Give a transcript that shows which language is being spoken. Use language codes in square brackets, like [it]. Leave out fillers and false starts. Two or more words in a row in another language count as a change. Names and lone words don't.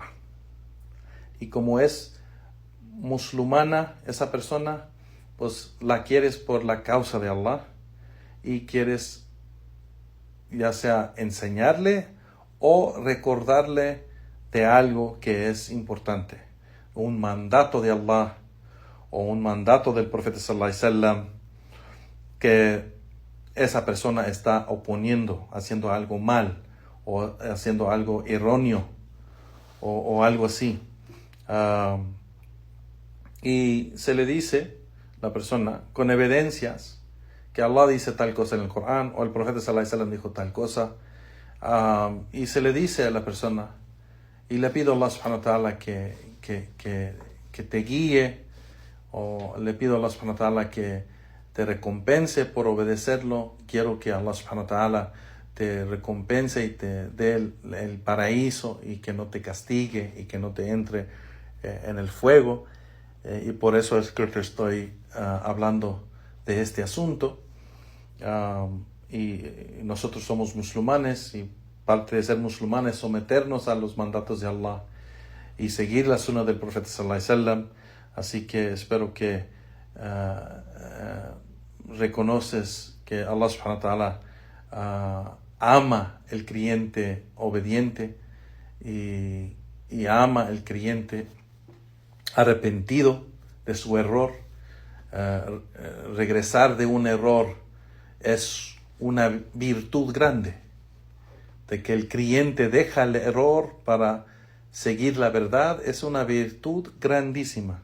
[es] Y como es musulmana esa persona, pues la quieres por la causa de Allah y quieres ya sea enseñarle o recordarle de algo que es importante, un mandato de Allah o un mandato del profeta [ar] صلى الله عليه وسلم [es] que esa persona está oponiendo, haciendo algo mal o haciendo algo erróneo o algo así. Y se le dice a la persona con evidencias que Allah dice tal cosa en el Corán o el profeta [ar] صلى الله عليه وسلم [es] dijo tal cosa, y se le dice a la persona, y le pido a [ar] الله سبحانه وتعالى [es] que que te guíe, o le pido a [ar] الله سبحانه وتعالى [es] que te recompense por obedecerlo. Quiero que [ar] الله سبحانه وتعالى [es] te recompense y te dé el paraíso, y que no te castigue y que no te entre en el fuego. Y por eso es que te estoy hablando de este asunto. Y nosotros somos musulmanes, y parte de ser musulmanes es someternos a los mandatos de Allah y seguir la sunna del profeta [ar] صلى الله عليه وسلم. [es] Así que espero que reconoces que [ar] الله سبحانه وتعالى [es] ama el creyente obediente, y ama el creyente arrepentido de su error. Regresar de un error es una virtud grande, de que el creyente deja el error para seguir la verdad, es una virtud grandísima.